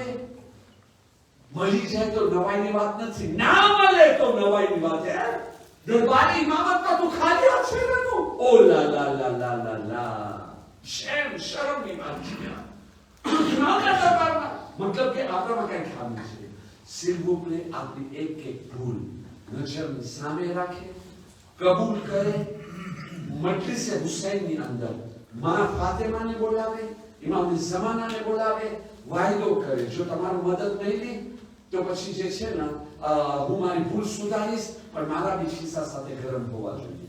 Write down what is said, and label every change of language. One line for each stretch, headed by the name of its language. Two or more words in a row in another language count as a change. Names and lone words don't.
Gujarati: મળી જાય તો નવાઈની વાત નથી, ના મળે તો નવાઈની વાત. દરબારી ઇમામતમાં તું ખાલી છે ને તું? ઓ લા લા લા લા લા લા, શરમની વાત છે. મતલબ કે આપણામાં કઈ ખામી છે.
French: s'il vous plaît,
Gujarati: આપણી એક ભૂલ નજરની સામે રાખે, કબૂલ કરે. મજલિસે હુસૈનની અંદર માં ફાતિમાને બોલાવે, ઇમામ ઝમાનાને બોલાવે, વાયદો કરે જો તમારું મદદ નહીં લે તો પછી જે છે ને હું મારી ભૂલ સુધારીશ, પણ મારા બી ખિસ્સા સાથે ગરમ હોવા જોઈએ.